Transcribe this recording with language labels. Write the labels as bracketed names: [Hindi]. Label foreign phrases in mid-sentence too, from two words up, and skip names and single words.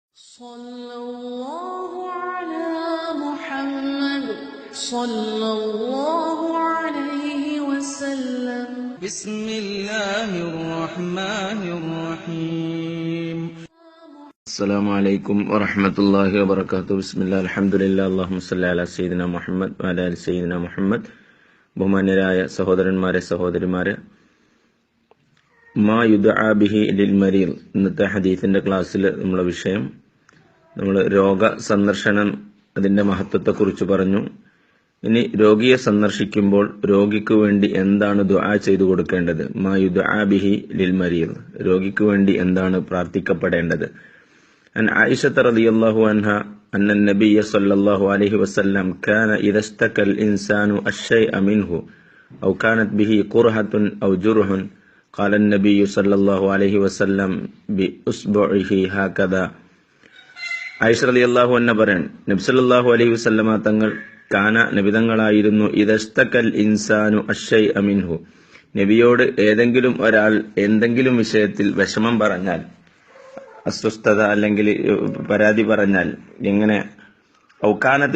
[Arabic] صلى الله على محمد صلى الله عليه وسلم بسم الله الرحمن الرحيم السلام عليكم ورحمة الله وبركاته بسم الله الحمد لله اللهم صل على سيدنا محمد وعلى آل سيدنا محمد [Malayalam] ബഹുമാന്യരായ സഹോദരന്മാരെ സഹോദരിമാരെ, [Arabic] ما يدعى به للمريض [Malayalam] ഇന്നത്തെ ഹദീസിന്റെ ക്ലാസ്സിൽ നമ്മളെ വിഷയം നമ്മൾ രോഗ സന്ദർശനം അതിന്റെ മഹത്വത്തെക്കുറിച്ച് പറഞ്ഞു. ഇനി രോഗിയെ സന്ദർശിക്കുമ്പോൾ രോഗിക്ക് വേണ്ടി എന്താണ് ദുആ ചെയ്തു കൊടുക്കേണ്ടത്? [Arabic] ما يدعى به للمريض, [Malayalam] രോഗിക്ക് വേണ്ടി എന്താണ് പ്രാർത്ഥിക്കപ്പെടേണ്ടത്? [Arabic] عن عائشة رضي الله عنها أن النبي صلى الله عليه وسلم كان إذا اشتكى الإنسان الشيء منه أو كانت به قرحة أو جرح قال النبي صلى الله عليه وسلم بإصبعه هكذا. [Malayalam] ആയിഷ [Arabic] رضي الله عنها [Malayalam] പറയാണ്, നബി [Arabic] صلى الله عليه وسلم [Malayalam] തങ്ങൾ നബി തങ്ങളായിരുന്നു [Arabic] إذا اشتكى الإنسان الشيء منه, [Malayalam] നബിയോട് ഏതെങ്കിലും ഒരാൾ എന്തെങ്കിലും വിഷയത്തിൽ വിഷമം പറഞ്ഞാൽ, അസ്വസ്ഥത അല്ലെങ്കിൽ പരാതി പറഞ്ഞാൽ, എങ്ങനെ ഔകാനത്